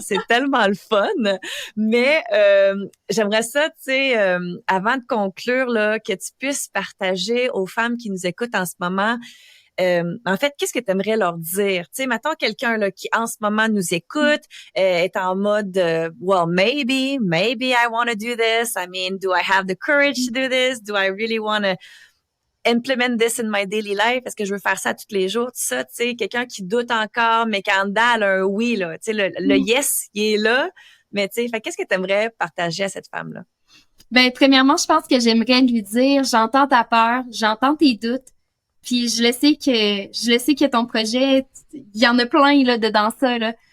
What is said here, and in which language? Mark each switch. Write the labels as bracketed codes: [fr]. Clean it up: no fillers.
[fr] C'est tellement le fun. Mais, j'aimerais ça, tu sais, avant de conclure, là, que tu puisses partager aux femmes qui nous écoutent en ce moment, en fait, qu'est-ce que tu aimerais leur dire? Tu sais, mettons quelqu'un là qui en ce moment nous écoute, est en mode [en] well, maybe I want to do this. I mean, do I have the courage to do this? Do I really want to implement this in my daily life? [fr] Est-ce que je veux faire ça tous les jours? Tout ça, tu sais, quelqu'un qui doute encore, mais qu'en dedans, elle a un oui, là. Tu sais, le yes, il est là. Mais tu sais, qu'est-ce que tu aimerais partager à cette femme-là? Ben, premièrement, je pense que j'aimerais lui dire, j'entends ta peur, j'entends tes doutes. Puis je le sais que ton projet, il y en a plein là dedans ça là.